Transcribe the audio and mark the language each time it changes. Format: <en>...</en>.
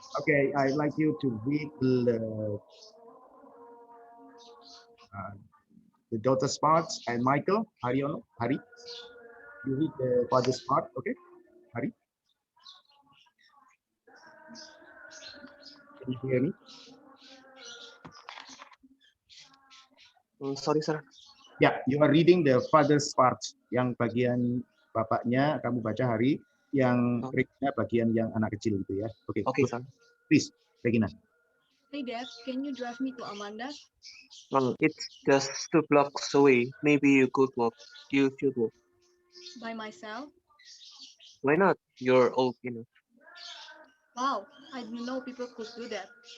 <en>Okay, I'd like you to read the daughter's parts, and Michael, Haryono, Hari, you read the father's part, okay? Hari? Can you hear me? Sorry, sir. Yeah, you are reading the father's part.</en> <id>Yang bagian bapaknya kamu baca Hari, yang Regina bagian yang anak kecil gitu ya. Oke.</id> <en>Okay, sir. Please, Regina. Hey, Dad, can you drive me to Amanda? It's just 2 blocks away. Maybe you could walk. You should walk. By myself? Why not? You're old enough. Wow, I didn't know people could do that.</en>